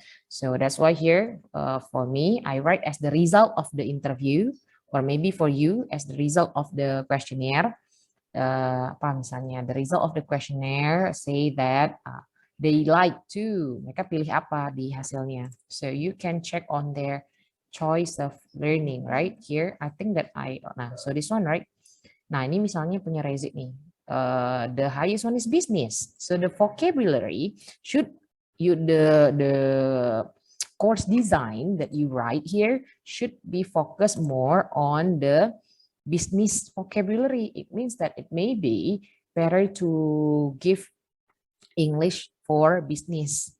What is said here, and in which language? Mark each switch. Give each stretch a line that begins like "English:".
English: So that's why here for me, I write as the result of the interview, or maybe for you as the result of the questionnaire.
Indonesian: Apa misalnya
English: the result of the questionnaire say that they like to,
Indonesian: mereka pilih apa di hasilnya.
English: So you can check on their choice of learning, right? Here, I think that so this one, right?
Indonesian: Nah, ini misalnya punya Rezi nih.
English: The highest one is business. So the vocabulary should the course design that you write here should be focused more on the business vocabulary. It means that it may be better to give English for business.